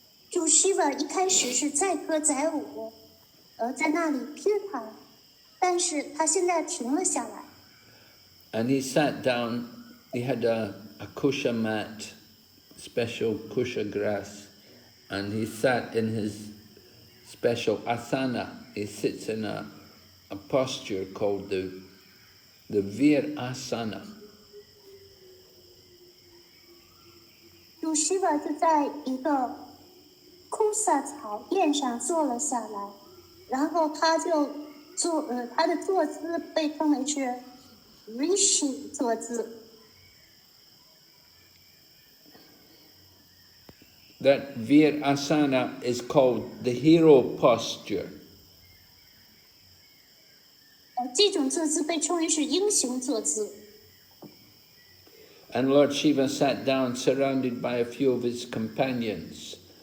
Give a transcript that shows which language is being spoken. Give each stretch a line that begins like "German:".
Chinese: 主师了一开始是载歌载舞，在那里 kirtan， 但是他现在停了下来。
English: And he sat down, he had a kusha mat, special kusha grass, and he sat in his special asana. He sits in a posture called the Vir Asana.
Chinese: 主师了就在一个库萨草垫上坐了下来，然后他就他的坐姿被称为是 Rishi 坐姿。
English: That Vir Asana is called the hero posture.
Chinese: 这种坐姿被称为是英雄坐姿。
English: And Lord Shiva sat down surrounded by a few of his companions.